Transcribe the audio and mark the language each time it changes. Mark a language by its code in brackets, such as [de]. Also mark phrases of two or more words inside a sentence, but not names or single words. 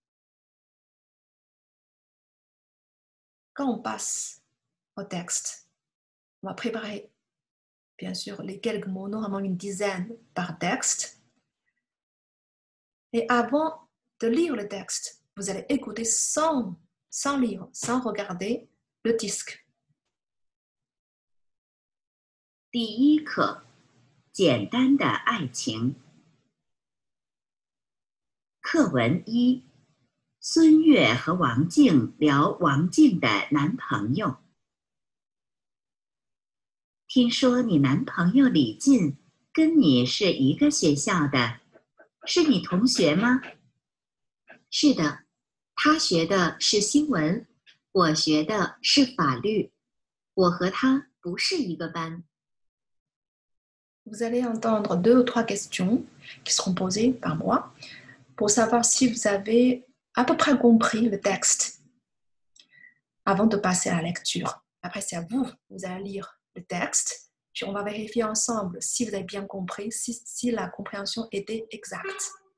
[fr] Quand on passe au texte, on va préparer bien sûr les quelques mots, normalement une dizaine par texte. Et avant de lire le texte, vous allez écouter sans lire, sans regarder le disque. [zh] 第一课，简单的爱情。课文1，孙悦和王静聊王静的男朋友。听说你男朋友李进跟你是一个学校的，是你同学吗？是的，他学的是新闻，我学的是法律，我和他不是一个班。 [fr] Vous allez entendre 2 ou 3 questions qui seront posées par moi pour savoir si vous avez à peu près compris le texte avant de passer à la lecture. Après, c'est à vous, vous allez lire le texte. Puis on va vérifier ensemble si vous avez bien compris, si la compréhension était exacte.